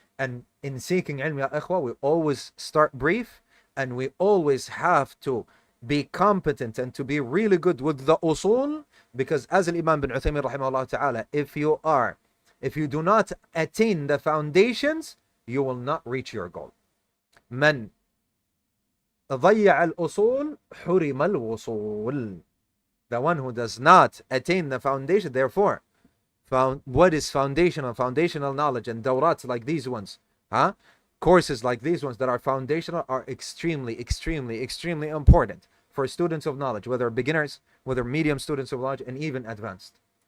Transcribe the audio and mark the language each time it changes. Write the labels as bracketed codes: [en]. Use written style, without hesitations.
[en] And in seeking ilm, ya ikhwa, we always start brief, and we always have to be competent and to be really good with the usul, because as Imam bin Uthaymin rahimahullah ta'ala, if you do not attain the foundations, you will not reach your goal. [ar] Man ضيع الأصول حرم الوصول. [en] The one who does not attain the foundation, therefore, what is foundational knowledge, and dawrats like these ones, courses like these ones that are foundational are extremely important for students of knowledge, whether beginners, whether medium students of knowledge, and even advanced.